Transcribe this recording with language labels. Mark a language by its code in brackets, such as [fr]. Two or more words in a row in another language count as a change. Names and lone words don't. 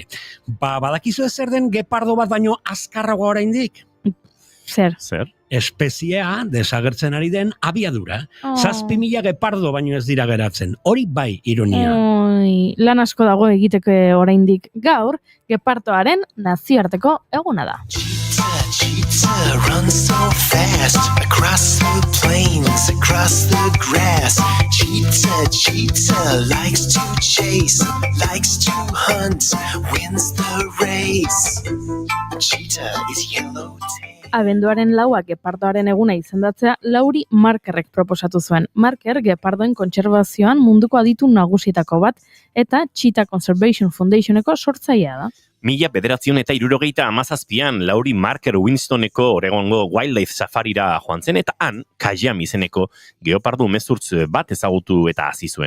[eu] Badakizue zer den gepardo bat baino azkarragoa oraindik? Zer? Espeziea desagertzen ari den abiadura. 7.000 gepardo baino ez dira geratzen. Hori bai ironia. Lan asko dago egiteko oraindik. Gaur, gepardoaren nazioarteko eguna da. [en] Cheetah runs so fast across the plains, across the grass. Cheetah likes to chase, likes to hunt, wins the race. Cheetah is yellowtail. [eu] Abenduaren 4 gepardoaren eguna izendatzea Lauri Markerrek proposatu zuen. Marker gepardoen kontserbazioan munduko aditu nagusietako bat eta Cheetah Conservation Foundationeko sortzailea da. 1977an Lauri Marker Winstoneko Oregongo Wildlife Safarira joan zen eta han Kajam izeneko geopardo umezurtz bat ezagutu eta hasi zuen.